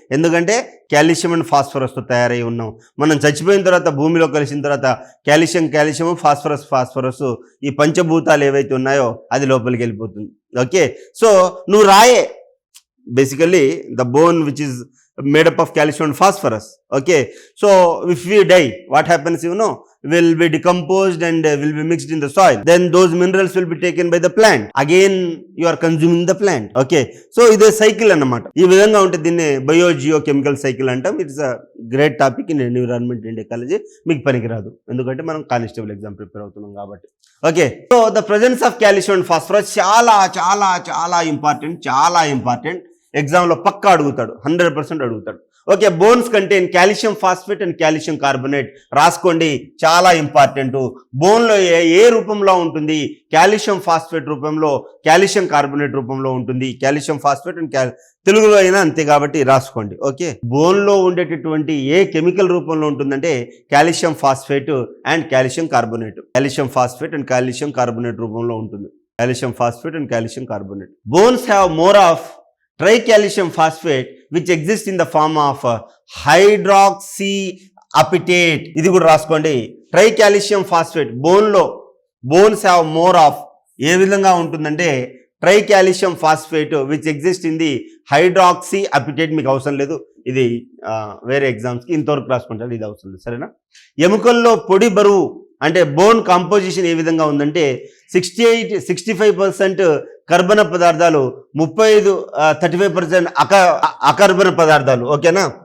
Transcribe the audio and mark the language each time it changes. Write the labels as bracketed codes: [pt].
[te] ఎందుకంటే calcium and ఫాస్ఫరస్తో తయారై ఉన్నాం. మనం చచ్చిపోయిన తర్వాత భూమిలో కలిసిన తర్వాత కాల్షియం ఫాస్ఫరస్ ఈ పంచభూతాలు ఏవైతే ఉన్నాయో అది లోపలికి వెళ్ళిపోతుంది. [en] okay, so [te] నువ్వు రాయే [en] Basically the bone which is made up of calcium and phosphorus. Okay, so if we die, what happens, will be decomposed and will be mixed in the soil. Then those minerals will be taken by the plant. Again you are consuming the plant. Okay, so [te] ఇది cycle అన్నమాట. ఈ విధంగా ఉంటుంది. దీన్ని బయోజియోకెమికల్ cycle అంటాం. [en] It's a great topic in environment and ecology. [te] మీకు పనికిరాదు, ఎందుకంటే మనం కానిస్టేబుల్ ఎగ్జామ్ ప్రిపేర్ అవుతున్నాం కాబట్టి. [en] okay, so the presence of calcium and phosphorus [te] చాలా చాలా చాలా [en] Important. [te] ఎగ్జామ్లో పక్కా అడుగుతాడు, 100% అడుగుతాడు. [en] Okay, bones contain calcium phosphate and calcium carbonate. [te] రాసుకోండి, చాలా ఇంపార్టెంట్. బోన్లో ఏ రూపంలో ఉంటుంది? కాల్షియం ఫాస్ఫేట్ రూపంలో, కాల్షియం కార్బోనేట్ రూపంలో ఉంటుంది. కాల్షియం ఫాస్ఫేట్ అండ్ తెలుగులో అయినా అంతే కాబట్టి రాసుకోండి. ఓకే, బోన్లో ఉండేటటువంటి ఏ కెమికల్ రూపంలో ఉంటుందంటే calcium phosphate and calcium carbonate. Calcium phosphate and calcium carbonate రూపంలో ఉంటుంది. [en] Calcium phosphate and calcium carbonate. Bones have more of tricalcium phosphate which exists in the form of hydroxyapatite. [te] ఇది కూడా రాసుకోండి. [en] tricalcium phosphate bones have more of [te] ఏ విధంగా ఉంటుందంటే [en] Tricalcium phosphate which exist in the hydroxyapatite. [te] మీకు అవసరం లేదు, ఇది వేరే ఎగ్జామ్స్కి ఇంతవరకు రాసుకుంటారు, ఇది అవసరం లేదు. సరేనా? ఎముకల్లో పొడి బరువు అంటే బోన్ కాంపోజిషన్ ఏ విధంగా ఉందంటే 65% కర్బన పదార్థాలు, 35% అకర్బన పదార్థాలు. ఓకేనా?